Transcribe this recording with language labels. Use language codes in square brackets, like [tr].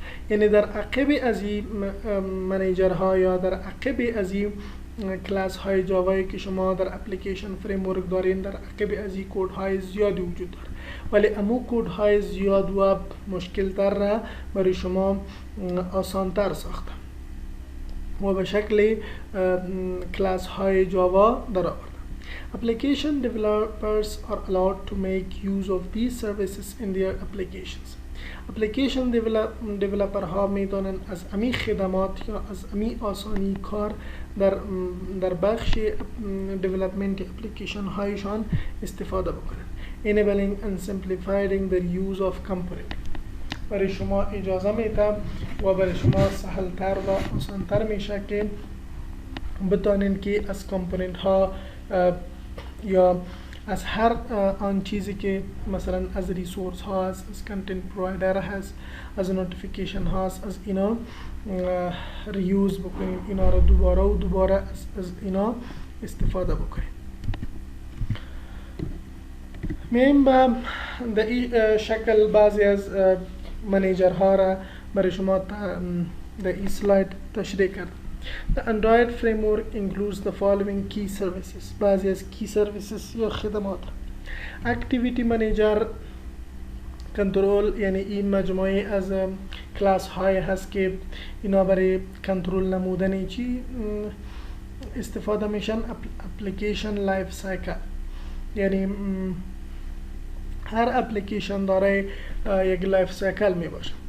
[fa] یعنی در عقب از این منیجرها یا در عقب از این کلاس های جاوایی که شما در اپلیکیشن فریمورک دارین، در عقب از این کد های زیادی وجود داره، ولی امو کد های زیاد و مشکل تر را برای شما آسان تر ساخته و به شکل کلاس های جاوا در آورده. [en] Application developers are allowed to make use of these services in their applications. [fa] اپلیکیشن دیولپر ها میتونن از امی خدمات یا از امی آسانی کار در بخش دیولپمنت اپلیکیشن هایشان استفاده بکنن. [en] Enabling and simplifying the use of component. [fa] برای شما اجازه میده و برای شما سهلتر و آسانتر میشه که بتونین که از کامپوننت ها یا از هر آن چیزی که مثلا از ریسورس ها هست، از کانتنت پرووایدر هست، از نوتیفیکیشن هست، از اینا ریوز بکنیم، اینا رو دوباره از اینا استفاده بکنیم. میایم به شکل بعضی از منیجر ها را برای شما در این سلاید تشریح کردم. [en] The Android framework includes the following key services. [fa] بعضی از key services یا خدمات. Activity Manager کنترل، یعنی این مجموعه از کلاس های هست که اینا برای کنترل نمودن چی استفاده میشن. Application Life Cycle، یعنی هر اپلیکیشن داره یک لایف سایکل می باشه.